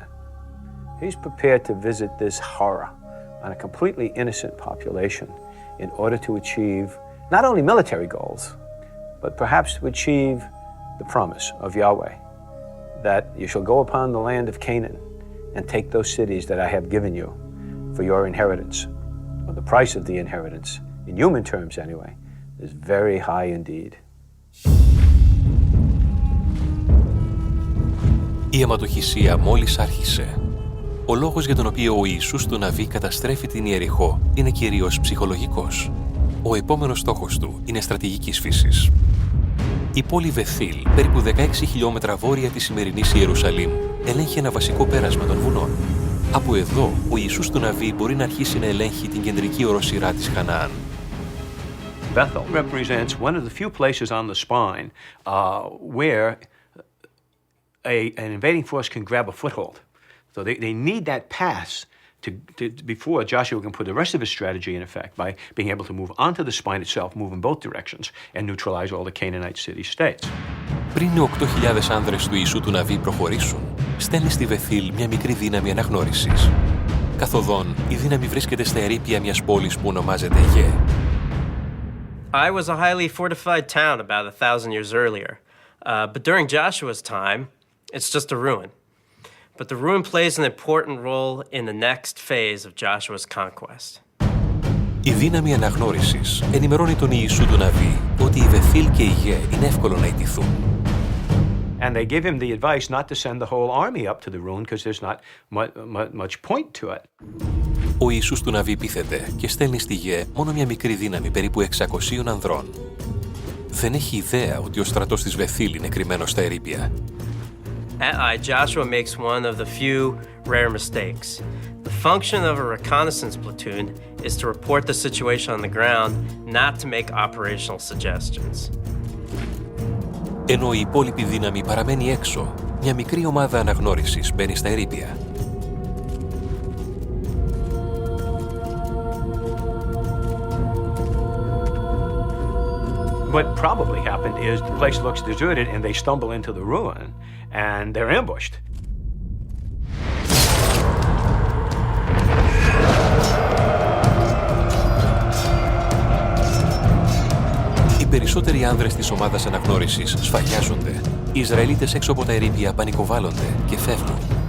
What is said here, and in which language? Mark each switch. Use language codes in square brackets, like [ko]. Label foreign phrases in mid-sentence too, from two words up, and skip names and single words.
[en] He's prepared to visit this horror on a completely innocent population in order to achieve not only military goals, but perhaps to achieve the promise of Yahweh, that you shall go upon the land of Canaan and take those cities that I have given you for your inheritance. Well, the price of the inheritance, in human terms anyway, is very high indeed. [el] Η αιματοχυσία μόλις άρχισε. Ο λόγος για τον οποίο ο Ιησούς του Ναυη καταστρέφει την Ιεριχώ είναι κυρίως ψυχολογικός. Ο επόμενος στόχος του είναι στρατηγικής φύσης. Η πόλη Βεθήλ, περίπου 16 χιλιόμετρα βόρεια της σημερινής Ιερουσαλήμ, ελέγχει ένα βασικό πέρασμα των βουνών. Από εδώ, ο Ιησούς του Ναυη μπορεί να αρχίσει να ελέγχει την κεντρική οροσειρά της Χαναάν. [en] Bethel represents one of the few places on the spine where an invading force can grab a foothold. So they need that pass before Joshua can put the rest of his strategy in effect by being able to move onto the spine itself, move in both directions, and neutralize all the Canaanite city-states. [el] Πριν οι 8.000 άνδρες του Ιησού του Ναυη προχωρήσουν, στέλνει στη Βεθήλ μια μικρή δύναμη αναγνώρισης. Καθοδόν, η δύναμη βρίσκεται στα ερείπια μιας πόλης που ονομάζεται Γε. [en] I was a highly fortified town about 1,000 years earlier, but during Joshua's time, it's just a ruin. But the ruin plays an important role in the next phase of Joshua's conquest. [el] Η δύναμη αναγνώρισης ενημερώνει τον Ιησού του Ναυη ότι η Βεθήλ και η Γε είναι εύκολο να ιτηθούν. [en] And they give him the advice not to send the whole army up to the ruin because there's not much point to it. [el] Ο Ιησούς του Ναυη πείθεται και στέλνει στη Γε μόνο μια μικρή δύναμη περίπου 600 ανδρών. Δεν έχει ιδέα ότι ο στρατός της Βεθήλ είναι κρυμμένος στα ερείπια. [en] At Ai, Joshua makes one of the few rare mistakes. The function of a reconnaissance platoon is to report the situation on the ground, not to make operational suggestions. [el] Ενώ η υπόλοιπη δύναμη παραμένει έξω, μια μικρή ομάδα αναγνώρισης μπαίνει στα ερείπια. [en] What probably happened is the place looks deserted and they stumble into the ruin and they're ambushed. [el] Οι περισσότεροι άνδρες της ομάδας αναγνώρισης σφαγιάζονται. Οι Ισραηλίτες έξω από τα ερείπια πανικοβάλλονται και φεύγουν.